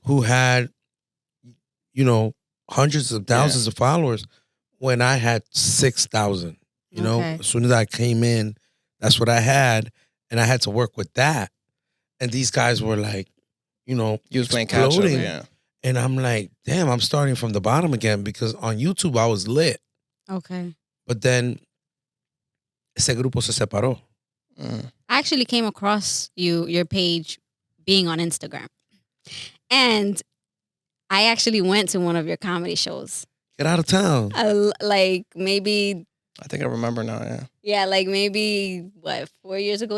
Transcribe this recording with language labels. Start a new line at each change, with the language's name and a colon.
English: who had, hundreds of thousands of followers when I had 6,000. Okay. As soon as I came in, that's what I had. And I had to work with that. And these guys were like You was playing catch up, exploding. yeah. And I'm like, damn, I'm starting from the bottom again because on YouTube I was lit. Okay. But then
Spanish: ese grupo se separó.
English: I actually came across your page being on Instagram. And I actually went to one of your comedy shows. Get out of town. Like maybe... I think I remember now, yeah. Yeah, like maybe, 4 years ago?